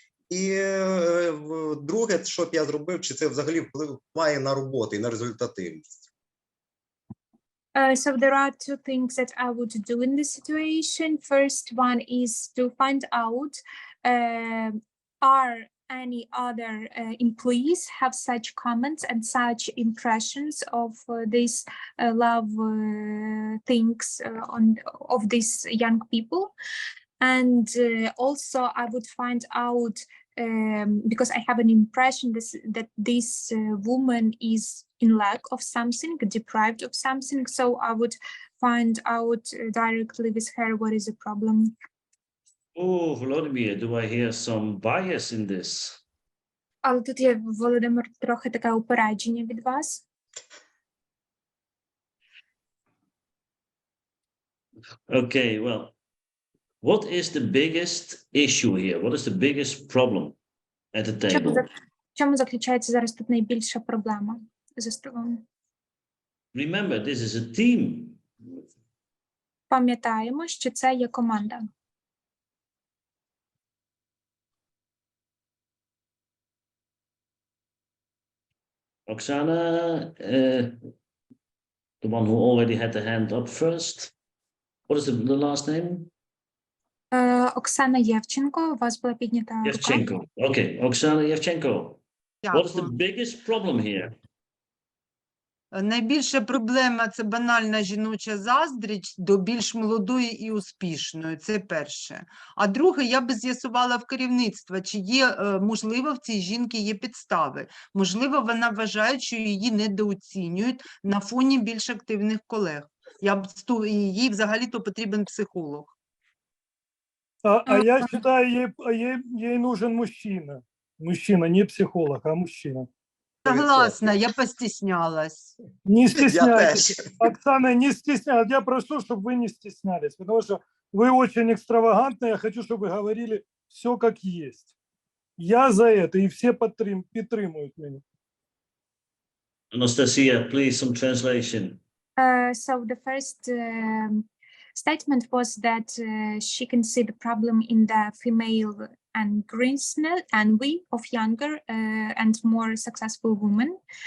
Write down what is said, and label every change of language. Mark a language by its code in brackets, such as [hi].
[uk] І друге, що б я зробив, чи це взагалі впливає на роботу і на результативність. [en] So there are 2 things that I would do in this situation. First one is to find out, are any other employees have such comments and such impressions of these love things of these young people. And also I would find out, because I have an impression that this woman is in lack of something, deprived of something, so I would find out directly with her what is the problem. Oh, Volodymyr, do I hear some bias in this? [uk] Але тут є, Володимир, трохи таке упередження від вас. [en] Okay, well, what is the biggest issue here? What is the biggest problem at the table? [uk] В чому заключається зараз тут найбільша проблема за столом? [en] Remember, this is a team. [uk] Пам'ятаємо, що це є команда. [en] Oksana, the one who already had the hand up first. What is the last name? [uk] Оксана Євченко, у вас була піднята рука. [en] Yevchenko. Okay, Oksana Yevchenko. What is the biggest problem here? [uk] Найбільша проблема – це банальна жіноча заздрість до більш молодої і успішної. Це перше. А друге, я би з'ясувала в керівництва, чи є, можливо, в цій жінки є підстави. Можливо, вона вважає, що її недооцінюють на фоні більш активних колег. Їй взагалі-то потрібен психолог. [ru] А я считаю, ей нужен мужчина. Мужчина, не психолог, а мужчина. Согласна, я постеснялась. Не стесняйтесь. Оксана, не стесняйтесь. Я прошу, чтобы вы не стеснялись, потому что вы очень экстравагантны. Я хочу, чтобы вы говорили все как есть. Я за это, и все [uk] підтримують [ru] меня. [en] Anastasia, please, some translation. So the first statement was that she can see the problem in the female envy of younger and more successful women.